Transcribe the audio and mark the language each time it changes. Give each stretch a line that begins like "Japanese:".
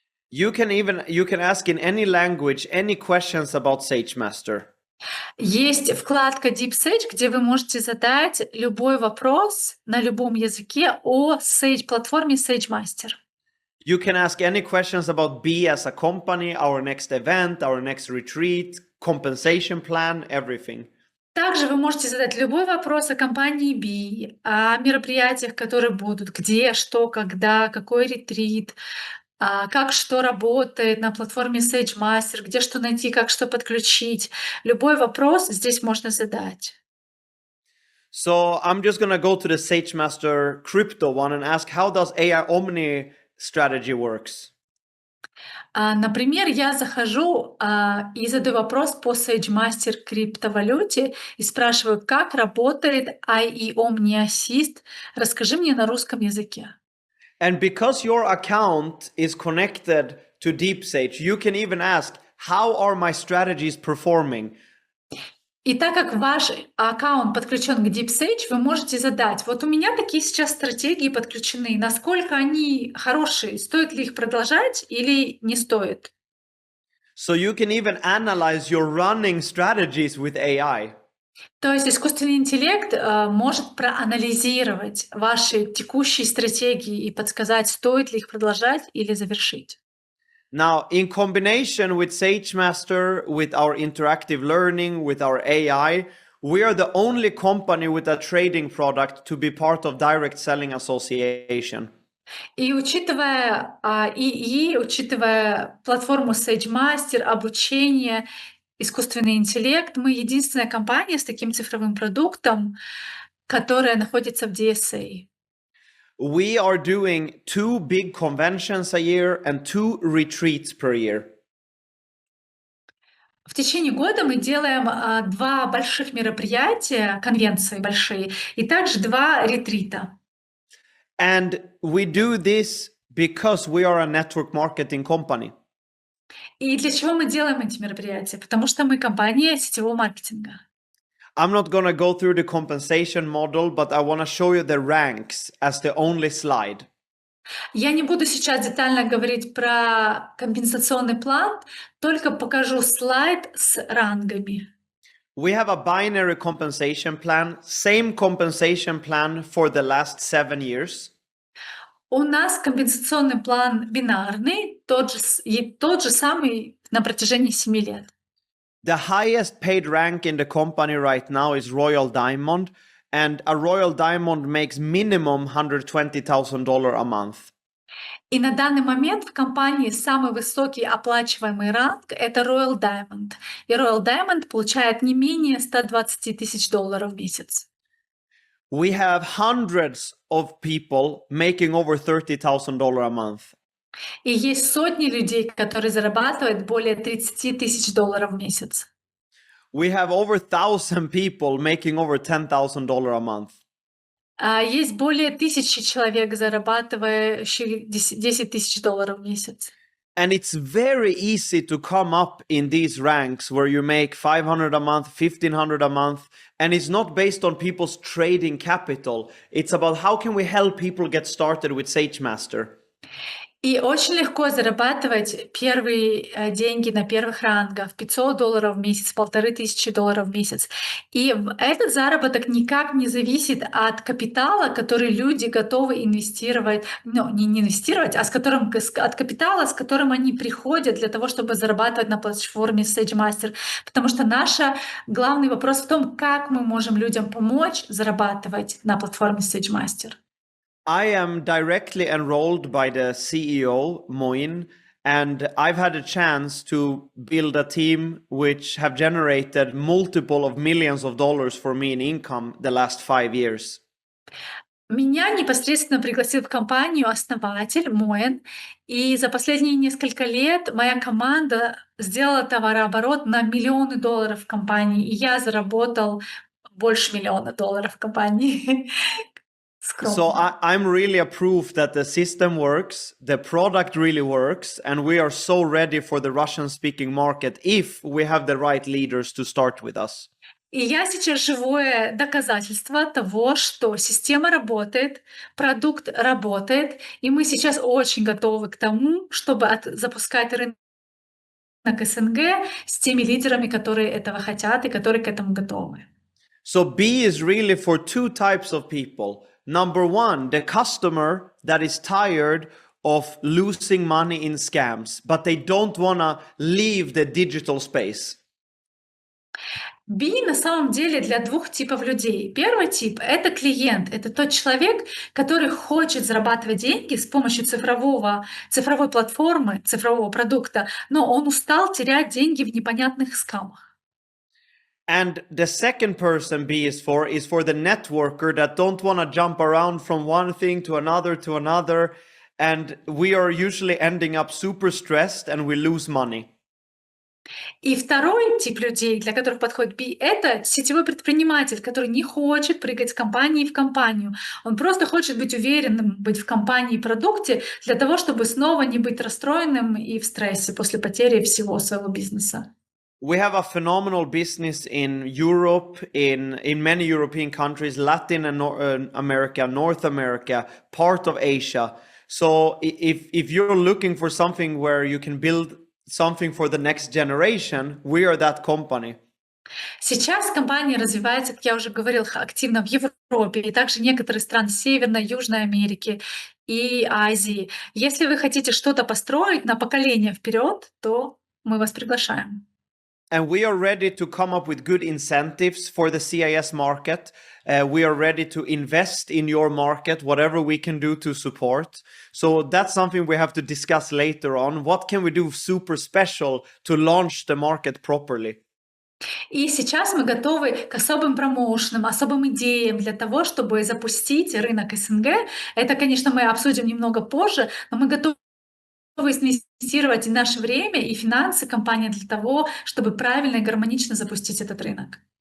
English: You can ask in any language any questions about SageMaster.
Russian: Есть вкладка Deep Sage, где вы можете задать любой вопрос на любом языке о платформе SageMaster.
English: You can ask any questions about Be as a company, our next event, our next retreat, compensation plan, everything.
Russian: Также вы можете задать любой вопрос о компании B, о мероприятиях, которые будут, где, что, когда, какой ретрит, как что работает на платформе SageMaster, где что найти, как что подключить. Любой вопрос здесь можно задать.
English: So I'm just going to go to the SageMaster Crypto one and ask how does AI Omni strategy works?
Russian: Например, я захожу и задаю вопрос по SageMaster криптовалюте и спрашиваю, как работает IE Omni Assist. Расскажи мне на русском языке.
English: And because your account is connected to DeepSage, you can even ask, how are my strategies performing?
Russian: И так как ваш аккаунт подключен к DeepSage, вы можете задать, вот у меня такие сейчас стратегии подключены, насколько они хорошие, стоит ли их продолжать или не стоит.
English: So you can even analyze your running strategies with AI.
Russian: То есть искусственный интеллект может проанализировать ваши текущие стратегии и подсказать, стоит ли их продолжать или завершить.
English: Now, in combination with SageMaster, with our interactive learning, with our AI, we are the only company with a trading product to be part of Direct Selling Association.
Russian: И учитывая ИИ, учитывая платформу SageMaster, обучение, искусственный интеллект, мы единственная компания с таким цифровым продуктом, которая находится в DSA.
English: We are doing 2 big conventions a year and 2 retreats per year.
Russian: В течение года мы делаем 2 больших мероприятия, конвенции большие, и также 2 ретрита.
English: And we do this because we are a network marketing company.
Russian: И для чего мы делаем эти мероприятия? Потому что мы компания сетевого маркетинга.
English: I'm not going to go through the compensation model, but I want to show you the ranks as the only slide.
Russian: Я не буду сейчас детально говорить про компенсационный план, только покажу слайд с рангами.
English: We have a binary compensation plan, same compensation plan for the last 7 years.
Russian: У нас компенсационный план бинарный, тот же самый на протяжении 7 лет.
English: The highest paid rank in the company right now is Royal Diamond, and a Royal Diamond makes minimum $120,000 a month.
Russian: И на данный момент в компании самый высокий оплачиваемый ранг — это Royal Diamond. И Royal Diamond получает не менее $120,000 в месяц.
English: We have hundreds of people making over $30,000 a month.
Russian: И есть сотни людей, которые зарабатывают более $30,000 в месяц.
English: We have over 1,000 people making over $10,000 a month.
Russian: Есть более 1000 человек, зарабатывающих $10,000 в месяц.
English: And it's very easy to come up in these ranks where you make 500 a month, 1,500 a month, and it's not based on people's trading capital. It's about how can we help people get started with SageMaster.
Russian: И очень легко зарабатывать первые деньги на первых рангах, $500 в месяц, $1500 в месяц. И этот заработок никак не зависит от капитала, который люди готовы инвестировать, ну, не инвестировать, а от капитала, с которым они приходят для того, чтобы зарабатывать на платформе SageMaster. Потому что наш главный вопрос в том, как мы можем людям помочь зарабатывать на платформе SageMaster.
English: I am directly enrolled by the CEO, Moin, and I've had a chance to build a team which have generated multiple of millions of dollars for me in income the last 5 years.
Russian: Меня непосредственно пригласил в компанию основатель Моэн, и за последние несколько лет моя команда сделала товарооборот на миллионы долларов в компании, и я заработал больше $1 миллиона в компании.
English: So I'm really a proof that the system works, the product really works, and we are so ready for the Russian-speaking market if we have the right leaders to start with us.
Russian: И я сейчас живое доказательство того, что система работает, продукт работает, и мы сейчас очень готовы к тому, чтобы запускать рынок СНГ с теми лидерами, которые этого хотят и которые к этому готовы.
English: So B is really for 2 types of people. Number 1, the customer that is tired of losing money in scams, but they don't want to leave the digital space.
Russian: B на самом деле для 2 типов людей. Первый тип — это клиент, это тот человек, который хочет зарабатывать деньги с помощью цифровой платформы, цифрового продукта, но он устал терять деньги в непонятных скамах.
English: And the second person B is for the networker that don't want to jump around from one thing to another, and we are usually ending up super stressed and we lose money.
Russian: И второй тип людей, для которых подходит B, это сетевой предприниматель, который не хочет прыгать с компании в компанию. Он просто хочет быть уверенным, быть в компании и продукте для того, чтобы снова не быть расстроенным и в стрессе после потери всего своего бизнеса.
English: We have a phenomenal business in Europe, in many European countries, Latin America, North America, part of Asia. So if you're looking for something where you can build something for the next generation, we are that company.
Russian: Сейчас компания развивается, как я уже говорила, активно в Европе и также некоторые страны Северной, Южной Америки и Азии. Если вы хотите что-то построить на поколение вперед, то мы вас приглашаем.
English: And we are ready to come up with good incentives for the CIS market. We are ready to invest in your market, whatever we can do to support. So that's something we have to discuss later on. What can we do super special to launch the market properly?
Russian: И сейчас мы готовы к особым промоушенам, особым идеям для того, чтобы запустить рынок СНГ. Это, конечно, мы обсудим немного позже, но мы готовы инвестировать и наше время, и финансы компании для того, чтобы правильно и гармонично запустить этот рынок.